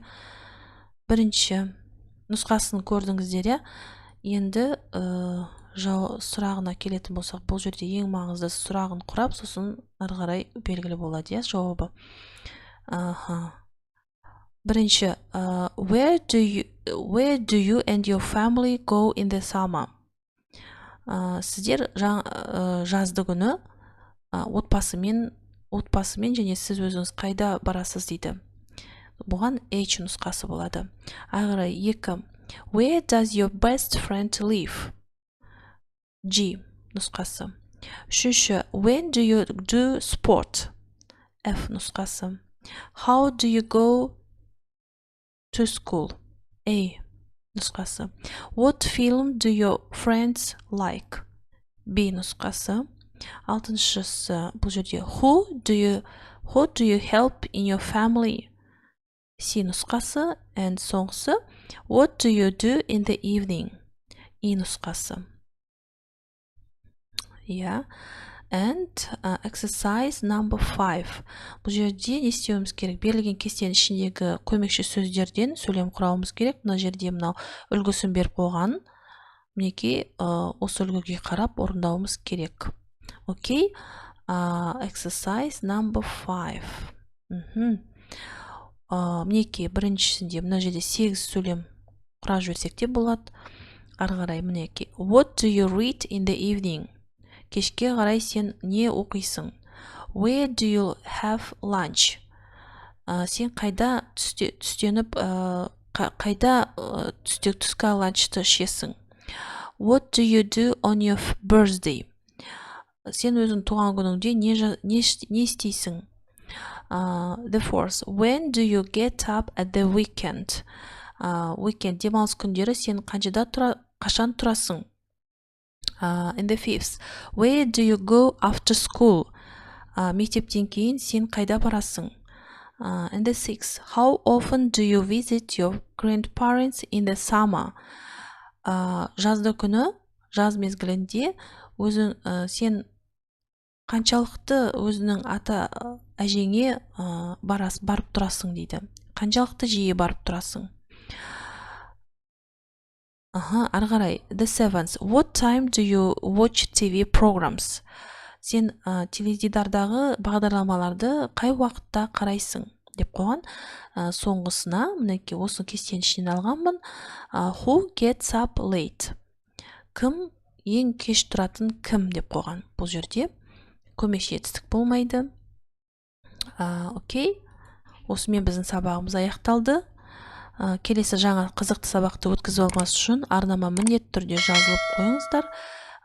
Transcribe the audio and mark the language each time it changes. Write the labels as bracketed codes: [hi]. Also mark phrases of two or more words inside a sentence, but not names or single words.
[kk] Бірінші нұсқасын көрдіңіздер. Енді сұрағына келетін болсақ, бұл жерде ең маңызды сұрағын құрап, сосын ары қарай белгілі болады, жауабы. Бірінші, [en] where do you and your family go in the summer? [kk] Сіздер жазды күні отбасымен және сіз өзіңіз қайда барасыз дейді. Бұған H нұсқасы болады. Ағырай 2. [en] Where does your best friend live? [kk] G нұсқасы. 3. [en] When do you do sport? F нұсқасы. How do you go to school? [kk] A нұсқасы. [en] What film do your friends like? [kk] B нұсқасы. 6-шысы бұл жерде [en] who do you help in your family? [kk] C нұсқасы. And соңғысы [en] what do you do in the evening? E нұсқасы. And exercise number 5. [kk] Бұл жерде не істеуіміз керек? Берілген кестенің ішіндегі көмекші сөздерден сөйлем құрауымыз керек. Мына жерде мынау үлгісін беріп қойған. Мінекей осы үлгіге қарап орындауымыз керек. [en] Окей. Exercise number 5. [kk] Мінекей біріншісінде мына жерде 8 сөйлем құрап жіберсек те болады. Ары қарай мінекей. [en] What do you read in the evening? [kk] Кешке қарай сен не оқисың? [en] Where do you have lunch? [kk] Сен қайда түстеніп, қайда түскі ланчты ішесің? [en] What do you do on your birthday? [kk] Сен өзің туған күніңде не істейсің? [en] The fourth, when do you get up at the weekend? [kk] Weekend демалыс күндері сен қашан тұрасың? [en] In the fifth, where do you go after school? [kk] Мектептен кейін сен қайда барасың? [en] In the sixth, how often do you visit your grandparents in the summer? [kk] Жазды күні, жаз мезгілінде сен қаншалықты өзінің ата әжеңе барып тұрасың дейді. Қаншалықты жиі барып тұрасың? Ары қарай. [en] The seventh, what time do you watch TV programs? [kk] Сен теледидардағы бағдарламаларды қай уақытта қарайсың? Деп қойған. Соңғысына, мінекей осы кестенің ішінен алғанмын. [en] Who gets up late? [kk] Кім ең кеш тұратын кім деп қойған. Бұл жерде көмекші етістік болмайды. Окей. Осымен біздің сабағымыз аяқталды. Келесі жаңа қызықты сабақты өткізіп алғаныңыз үшін арнама міндетті түрде жазылып қойыңыздар.